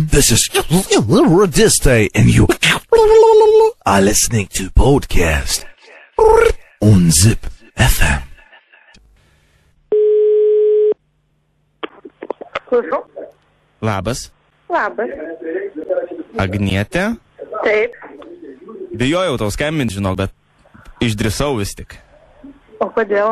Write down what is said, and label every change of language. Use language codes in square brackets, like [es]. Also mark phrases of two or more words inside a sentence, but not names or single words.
[en] This is Radiste, and you are listening to podcast on Zip FM. [lt] Klausau. Labas. Labas. Agnietė? Taip. Bijojau tau skambinti, žinok, bet išdrįsau vis tik. O kodėl?